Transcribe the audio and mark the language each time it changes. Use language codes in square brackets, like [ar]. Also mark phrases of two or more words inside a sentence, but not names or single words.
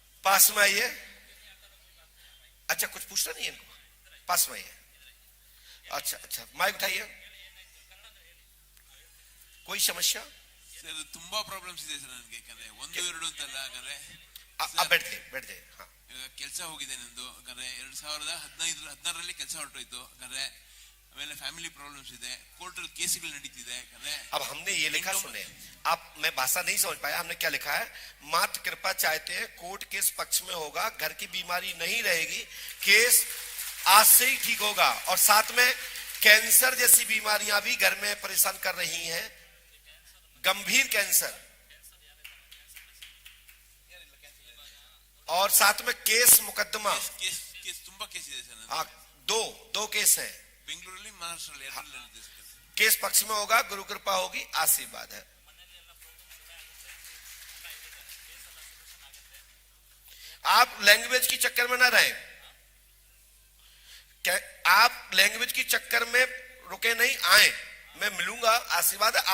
[hi] पास में आइए। अच्छा कुछ पूछना नहीं है इनको, पास में आइए। अच्छा अच्छा माइक उठाइए। कोई समस्या? [kn] ಸರ್ ತುಂಬಾ ಪ್ರಾಬ್ಲಮ್ಸ್ ಇದೆ ಸರ್ ನನಗೆ, ಯಾಕಂದ್ರೆ ಒಂದು ಎರಡು ಅಂತಲ್ಲ, ಯಾಕಂದ್ರೆ [hi] बैठ जाइए। हाँ [kn] ಕೆಲಸ ಹೋಗಿದೆ ನಂದು, ಯಾಕಂದ್ರೆ 2015-16ರಲ್ಲಿ ಕೆಲಸ ಹೊರಟೋಯ್ತು, ಯಾಕಂದ್ರೆ ಆಮೇಲೆ ಫ್ಯಾಮಿಲಿ ಪ್ರಾಬ್ಲಮ್ಸ್ ಇದೆ, ಕೋರ್ಟಲ್ಲಿ ಕೇಸ್ಗಳು ನಡೀತಿದೆ, ಯಾಕಂದ್ರೆ [hi] अब हमने ये लिखा सुने आप, मैं भाषा नहीं समझ पाया, हमने क्या लिखा है, मात्र कृपा चाहते हैं कोर्ट केस पक्ष में होगा, घर की बीमारी नहीं रहेगी, केस आज से ही ठीक होगा, और साथ में कैंसर जैसी बीमारियां भी घर में परेशान कर रही हैं, गंभीर कैंसर, और साथ में केस मुकदमा [kn] ಕೇಸ್ ತುಂಬಾ ಕೇಸ್ ಇದೆ ಸರ್ ನನಗೆ। [hi] हाँ, दो केस हैं, [kn] ಬೆಂಗಳೂರಲ್ಲಿ ಮಹಾರಾಷ್ಟ್ರಲ್ಲಿ ಎರಡರಲ್ಲಿ ಇದೆ ಸರ್। [hi] केस पक्ष में होगा, गुरु कृपा होगी, आशीर्वाद है। आप लैंग्वेज की चक्कर में ना रहें, आप लैंग्वेज की चक्कर में रुके नहीं, आए, मैं मिलूंगा, आशीर्वाद है।